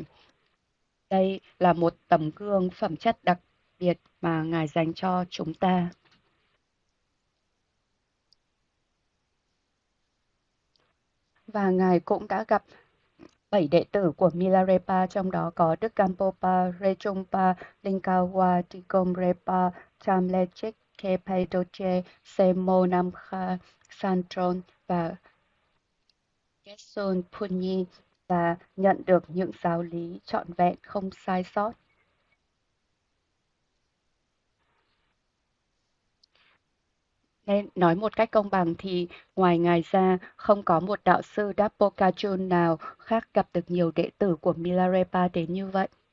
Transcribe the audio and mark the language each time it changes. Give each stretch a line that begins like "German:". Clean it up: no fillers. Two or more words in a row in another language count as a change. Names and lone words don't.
Vietnamese: Đây là một tấm gương phẩm chất đặc biệt mà Ngài dành cho chúng ta. Và Ngài cũng đã gặp 7 đệ tử của Milarepa, trong đó có Đức Gampopa, Rechungpa, Linkawa, Tikomrepa, Chamlechik, Kepedoche, Semo Namkha, Santron và Gesun Punyi và nhận được những giáo lý trọn vẹn không sai sót. Nên nói một cách công bằng thì ngoài Ngài ra, không có một đạo sư Dapokajun nào khác gặp được nhiều đệ tử của Milarepa đến như vậy.